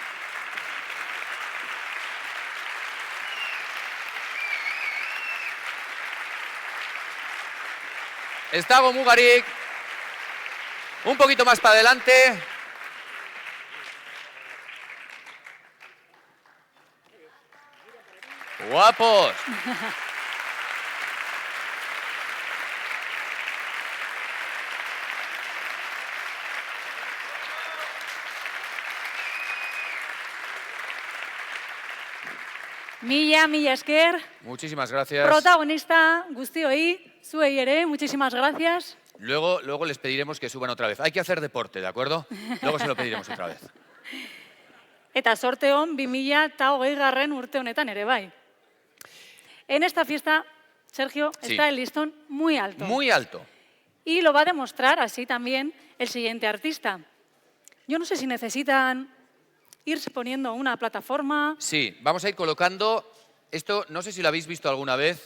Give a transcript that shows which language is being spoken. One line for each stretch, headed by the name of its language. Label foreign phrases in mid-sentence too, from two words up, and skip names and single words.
Spanish: Estago Mugarik. Un poquito más para adelante. Guapos.
Basque: Mila esker.
Spanish: Muchísimas gracias.
Basque: Protagonista guztioi, zuei ere,
Spanish: muchísimas gracias. Luego les pediremos que suban otra vez. Hay que hacer deporte, ¿de acuerdo? Luego se lo pediremos otra vez.
Basque: Eta sorte on 2020 urte honetan ere bai.
Spanish: En esta fiesta, Sergio, Sí. está el listón muy alto. Muy alto. Y lo va a demostrar así también el siguiente artista. Yo no sé si necesitan irse poniendo una plataforma. Sí, vamos a ir colocando esto, no sé si lo habéis visto alguna vez.